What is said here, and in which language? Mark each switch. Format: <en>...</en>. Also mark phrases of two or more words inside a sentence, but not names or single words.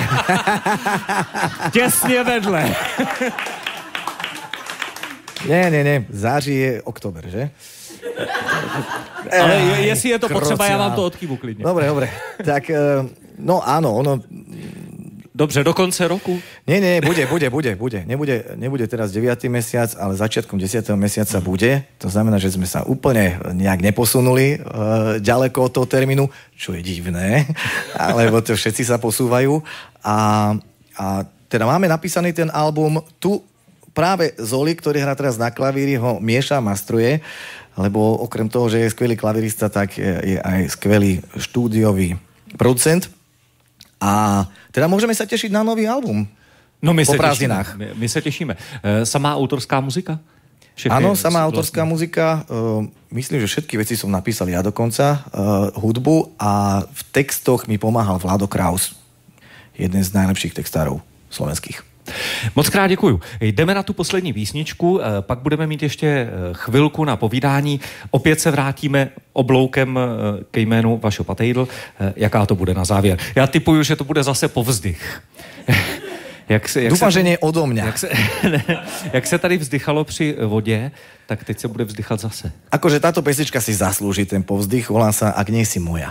<cs>Těsně vedle. Ne. Září je oktober, že? Ale jestli je to potřeba, já vám to odkývu klidně.</cs> <sk>Dobre. Tak, no áno, ono...</sk> <cs>Dobře, do konce roku?</cs> <sk>Nie, bude. Nebude teraz 9. mesiac, ale začiatkom 10. mesiaca bude. To znamená, že sme sa úplne nejak neposunuli ďaleko od toho termínu, čo je divné, lebo to všetci sa posúvajú. A teda máme napísaný ten album. Tu práve Zoli, ktorý hrá teraz na klavíri, ho mieša, mastruje, lebo okrem toho, že je skvelý klavirista, tak je aj skvelý štúdiový producent. A teda môžeme sa tešiť na nový album.</sk> <cs>No my po se prázdninách. My se těšíme. Samá autorská muzika?</cs> <sk>Áno, samá autorská muzika. Myslím, že všetky veci som napísal ja dokonca. Hudbu a v textoch mi pomáhal Vlado Kraus. Jeden z najlepších textárov slovenských.</sk> <cs>Moc krát děkuju. Jdeme na tu poslední písničku, pak budeme mít ještě chvilku na povídání. Opět se vrátíme obloukem ke jménu Vašo Patejdl. Jaká to bude na závěr? Já tipuju, že to bude zase povzdych.</cs> <sk>Dúfam, že nie odo mňa.</sk> <cs>Jak se tady vzdychalo při vodě, tak teď se bude vzdychat zase.</cs> <sk>Akože táto pesnička si zaslúži ten povzdych, volá sa Ak nie si moja.</sk>